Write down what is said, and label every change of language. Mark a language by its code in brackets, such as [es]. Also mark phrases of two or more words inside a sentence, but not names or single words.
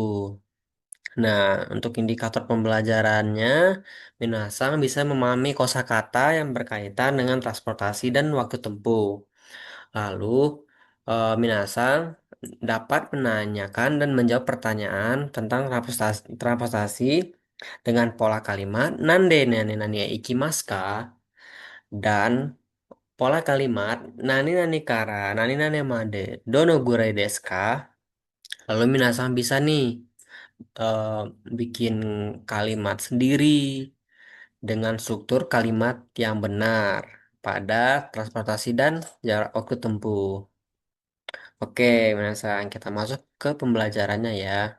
[id] Nah, untuk indikator pembelajarannya, Minasang bisa memahami kosakata yang berkaitan dengan transportasi dan waktu tempuh. Lalu, Minasang dapat menanyakan dan menjawab pertanyaan tentang transportasi dengan pola kalimat [ja] 何で 何 何 行きますか [id] dan pola kalimat [ja] 何 何 から 何 何 まで どのぐらい ですか. [id] Lalu Minasang bisa nih eh, bikin kalimat sendiri dengan struktur kalimat yang benar pada transportasi dan jarak waktu tempuh. Oke, Minasang, kita masuk ke pembelajarannya ya.